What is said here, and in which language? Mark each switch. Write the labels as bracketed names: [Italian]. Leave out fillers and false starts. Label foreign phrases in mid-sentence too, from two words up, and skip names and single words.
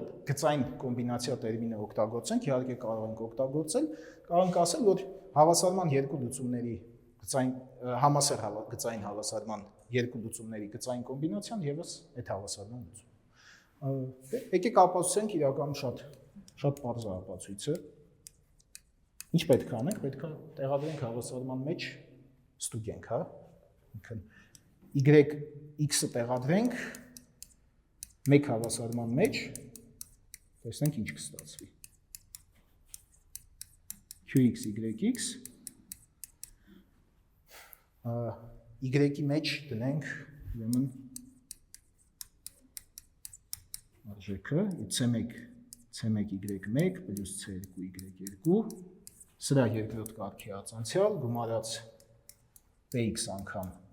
[Armenian] գծային կոմբինացիա տերմինը օգտագործենք, իհարկե կարող ենք օգտագործել, կարող ենք ասել, որ հավասարման երկու լուծումների գծային համասեռ գծային հավասարման երկու լուծումների գծային կոմբինացիան եւս այդ հավասարման լուծում։ Եկեք ապացուցենք իրականում շատ պարզ է ապացույցը։ Ինչ պետք է անենք, պետք է տեղադրենք հավասարման մեջ ստուգենք, հա։ X-ը տեղադրենք մեկ հավասարման մեջ, տեսնենք ինչ կստացվի։ Qx, yx, y-ի մեջ դնենք ուրեմն արժեքը C1y1 պլյուս C2y2, սրա երկրորդ կարգի ածանցյալ գումարած px անգամ